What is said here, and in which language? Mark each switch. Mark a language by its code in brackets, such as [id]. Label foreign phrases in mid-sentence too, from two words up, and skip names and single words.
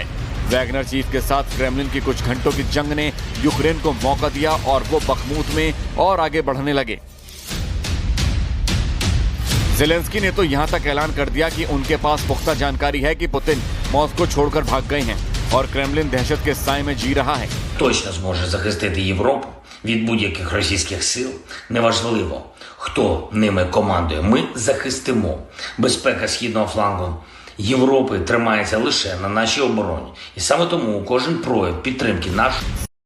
[hi] वैगनर चीफ के साथ क्रेमलिन की कुछ घंटों की जंग ने यूक्रेन को मौका दिया और वो बखमुत में और आगे बढ़ने लगे। ज़ेलेंस्की ने तो यहां तक ऐलान कर दिया कि उनके पास पुख्ता जानकारी है कि पुतिन मॉस्को छोड़कर भाग गए हैं और क्रेमलिन दहशत के साए में जी रहा है। [uk] Точно зможе захистити Європу від будь-яких російських сил. Неважливо, хто ними командує. Ми захистимо. Безпека східного флангу Європи тримається лише на нашій обороні. І саме тому кожен прояв підтримки нашої